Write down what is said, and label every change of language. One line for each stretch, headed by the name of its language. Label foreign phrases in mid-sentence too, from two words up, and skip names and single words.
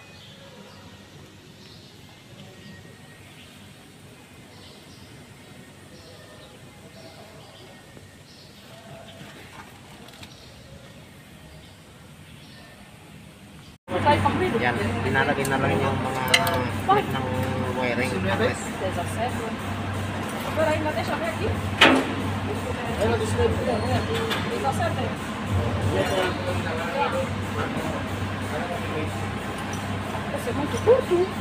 Filipino: Yan, pinalagay na lang yung mga clip ng
English: wiring harness.
Portuguese: Agora ainda deixa ver aqui. Ela deixa ver aqui. Tá certo aí. Vai ser muito curto.